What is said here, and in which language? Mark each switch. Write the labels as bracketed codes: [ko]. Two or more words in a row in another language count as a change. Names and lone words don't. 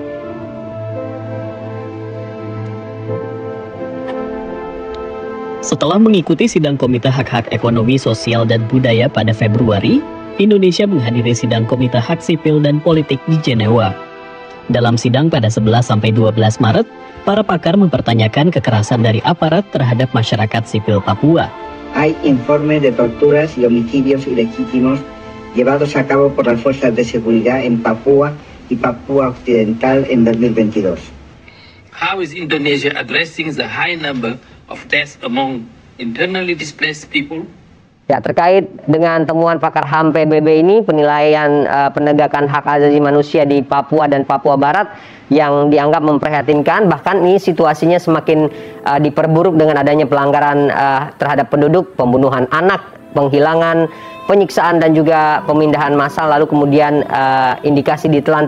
[id] Setelah mengikuti sidang Komite Hak-Hak Ekonomi, Sosial, dan Budaya pada Februari, Indonesia menghadiri sidang Komite Hak Sipil dan Politik di Jenewa. Dalam sidang pada 11-12 Maret, para pakar mempertanyakan kekerasan dari aparat terhadap masyarakat sipil Papua. [es] Hay informes de torturas y homicidios ilegítimos llevados a cabo por las fuerzas de seguridad en Papua y Papua Occidental en 2022. [en] How is Indonesia addressing the high number of deaths among internally displaced people? [id] Ya, terkait dengan temuan pakar HAM PBB ini, penilaian penegakan hak asasi manusia di Papua dan Papua Barat yang dianggap memprihatinkan, bahkan ini situasinya semakin diperburuk dengan adanya pelanggaran terhadap penduduk, pembunuhan anak, penghilangan, penyiksaan, dan juga pemindahan massal, lalu kemudian indikasi ditelantarkan.